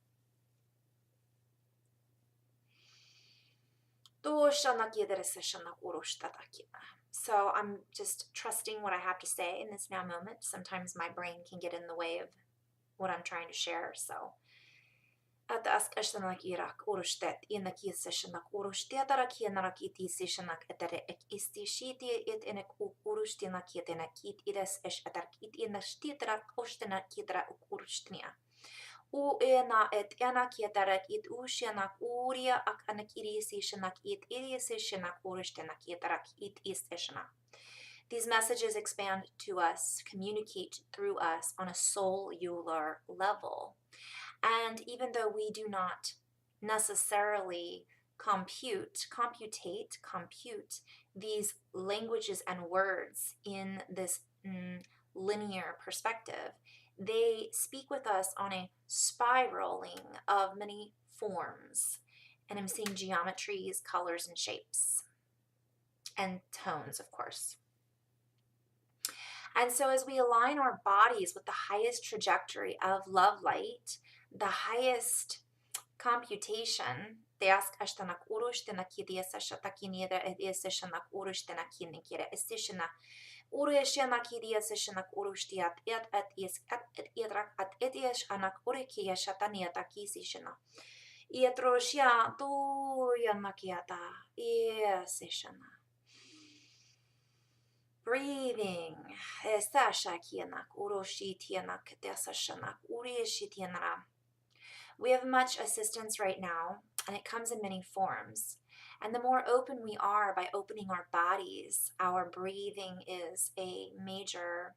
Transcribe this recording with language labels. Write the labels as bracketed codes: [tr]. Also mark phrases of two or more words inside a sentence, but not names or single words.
[en] So I'm just trusting what I have to say in this now moment. Sometimes my brain can get in the way of what I'm trying to share. So at the ask ashtanak Iraq urustet inaki sessionak urustetarak yanarak iti sessionak etere ek istishiti it enek urustinak yetenakit ides esh atarkit inastitrak ostenak kitra urustnia. U ena et enak yetarak it ushanak uria ak anakiri sessionak it irisessionak urustenak yetarak it is sessiona. These messages expand to us, communicate through us on a cellular level. And even though we do not necessarily compute these languages and words in this linear perspective, they speak with us on a spiraling of many forms. And I'm seeing geometries, colors, and shapes. and tones, of course. And so as we align our bodies with the highest trajectory of love light, the highest computation, teask ashtanak urushtanak idiasa shatakinida ediasishanak urushtanak yinikira esishana urushanak idiasishanak urushtiat et is at idrak at ediash anak urikia shataniatakisishana. Ietroshia tu yanakiata iasishana. Breathing. We have much assistance right now, and it comes in many forms. And the more open we are by opening our bodies, our breathing is a major.